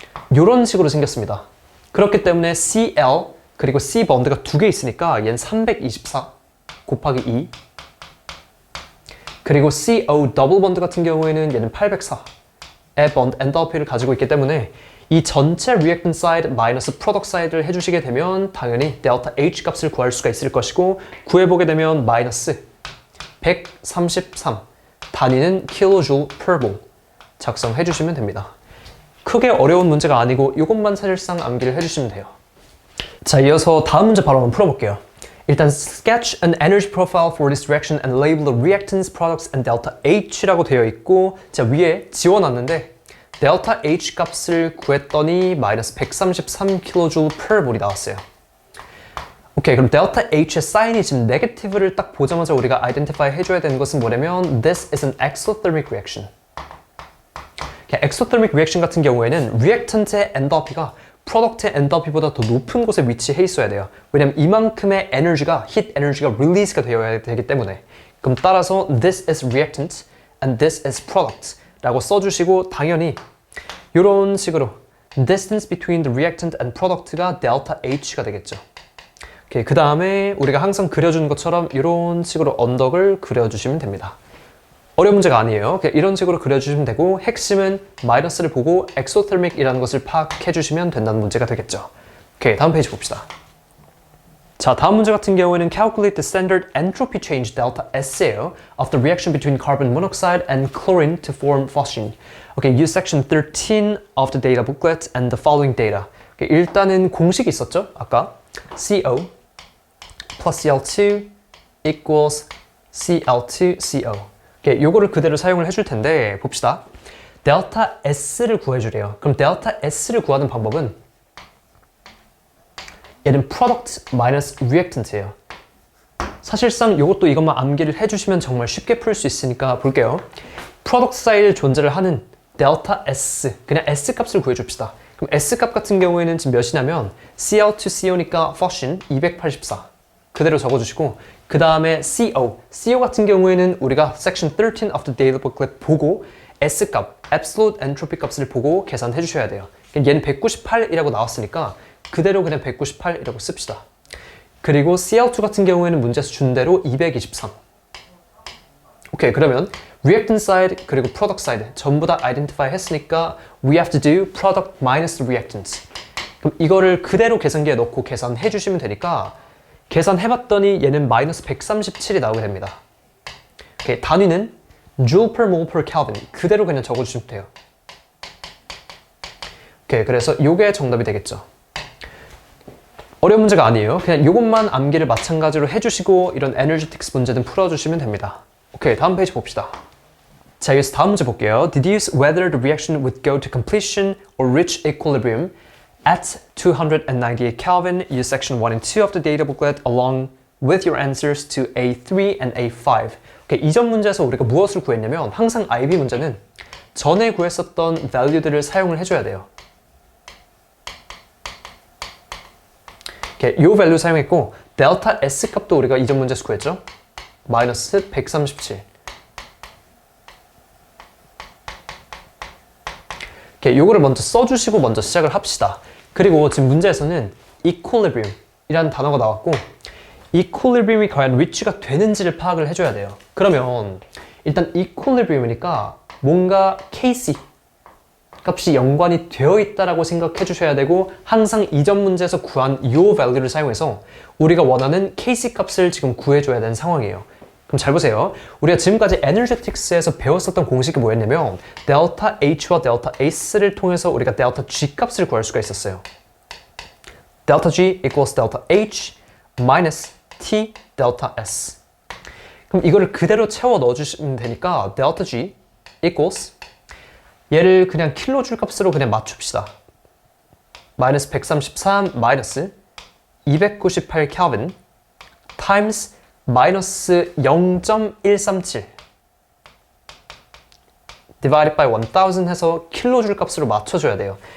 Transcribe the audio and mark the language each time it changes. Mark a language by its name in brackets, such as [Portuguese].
[Korean] 이런 식으로 생겼습니다. 그렇기 때문에 Cl 그리고 C 번드가 두 개 있으니까 얘는 324 곱하기 2 그리고 CO 더블 번드 같은 경우에는 얘는 804의 번드 엔달피를 가지고 있기 때문에 이 전체 reactant side 마이너스 product side를 해주시게 되면 당연히 델타 H 값을 구할 수가 있을 것이고 구해보게 되면 마이너스 133 단위는 kilojoule per mole 작성해 주시면 됩니다. 크게 어려운 문제가 아니고 이것만 사실상 암기를 해주시면 돼요. 자, 이어서 다음 문제 바로 한번 풀어볼게요. [English] 일단 sketch an energy profile for this reaction and label the reactants, products and delta H라고 되어 있고 [Korean] 자 위에 지워놨는데 [English] delta H [Korean] 값을 구했더니 마이너스 133kJ per 몰이 나왔어요. 오케이, 그럼 delta H의 사인이 지금 negative를 딱 보자마자 우리가 identify 해줘야 되는 것은 뭐냐면 [English] this is an exothermic reaction. [Korean] exothermic reaction 같은 경우에는 reactant의 엔달피가 프로덕트의 엔달피보다 더 높은 곳에 위치해 있어야 돼요. 왜냐면 이만큼의 에너지가, heat 에너지가 release가 되어야 되기 때문에. 그럼 따라서 [English] this is reactant and this is product [Korean] 라고 써주시고 당연히 이런 식으로 [English] distance between the reactant and product [Korean] 가 delta H가 되겠죠. 오케이, 그 다음에 우리가 항상 그려주는 것처럼 이런 식으로 언덕을 그려주시면 됩니다. 어려운 문제가 아니에요. 그냥 이런 식으로 그려주시면 되고 핵심은 마이너스를 보고 exothermic이라는 것을 파악해 주시면 된다는 문제가 되겠죠. 오케이, 다음 페이지 봅시다. 자, 다음 문제 같은 경우에는 [English] calculate the standard entropy change delta S예요 of the reaction between carbon monoxide and chlorine to form phosgene. Okay, use section 13 of the data booklet and the following data. [Korean] Okay, 일단은 공식이 있었죠? 아까 [English] CO plus Cl2 equals Cl2CO. [Korean] Okay, 요거를 그대로 사용을 해줄 텐데 봅시다. 델타 S를 구해주래요. 그럼 델타 S를 구하는 방법은 얘는 product minus reactant예요. 사실상 이것도 이것만 암기를 해주시면 정말 쉽게 풀 수 있으니까 볼게요. product 사이드 존재를 하는 델타 S, 그냥 S 값을 구해줍시다. 그럼 S 값 같은 경우에는 지금 몇이냐면 Cl2CO니까 phosgene 284 그대로 적어주시고 그 다음에 CO 같은 경우에는 우리가 [English] section 13 of the data booklet [Korean] 보고 S 값, absolute entropy 값을 보고 계산해 주셔야 돼요. 얘는 198이라고 나왔으니까 그대로 그냥 198이라고 씁시다. 그리고 Cl2 같은 경우에는 문제에서 준 대로 223. 오케이, 그러면 reactant side 그리고 product side 전부 다 identify 했으니까 [English] we have to do product minus reactants. [Korean] 그럼 이거를 그대로 계산기에 넣고 계산해 주시면 되니까 계산해봤더니 얘는 마이너스 137이 나오게 됩니다. 오케이, 단위는 joule per mole per Kelvin 그대로 그냥 적어주시면 돼요. 오케이, 그래서 이게 정답이 되겠죠. 어려운 문제가 아니에요. 그냥 이것만 암기를 마찬가지로 해주시고 이런 에너지틱스 문제는 풀어주시면 됩니다. 오케이, 다음 페이지 봅시다. 자, 여기서 다음 문제 볼게요. [English] Deduce whether the reaction would go to completion or reach equilibrium at 298 Kelvin. Use section 1 and 2 of the data booklet along with your answers to A3 and A5 [Korean] 이전 문제에서 우리가 무엇을 구했냐면 항상 IB 문제는 전에 구했었던 value들을 사용을 해줘야 돼요. 이 value 사용했고 델타 S 값도 우리가 이전 문제에서 구했죠. 마이너스 137. 요거를 먼저 써주시고 먼저 시작을 합시다. 그리고 지금 문제에서는 equilibrium 이라는 단어가 나왔고 equilibrium이 과연 reach가 되는지를 파악을 해줘야 돼요. 그러면 일단 equilibrium이니까 뭔가 KC 값이 연관이 되어 있다라고 생각해 주셔야 되고 항상 이전 문제에서 구한 이 value를 사용해서 우리가 원하는 KC 값을 지금 구해줘야 되는 상황이에요. 그럼 잘 보세요. 우리가 지금까지 energetics에서 배웠었던 공식이 뭐였냐면 델타 H와 델타 S를 통해서 우리가 델타 G 값을 구할 수가 있었어요. 델타 G equals 델타 H minus T 델타 S. 그럼 이거를 그대로 채워 넣어주시면 되니까 델타 G equals 얘를 그냥 킬로줄 값으로 그냥 맞춥시다. 마이너스 133 마이너스 298 켈빈 times 마이너스 0.137 divided by 1000 해서 킬로줄 값으로 맞춰줘야 돼요.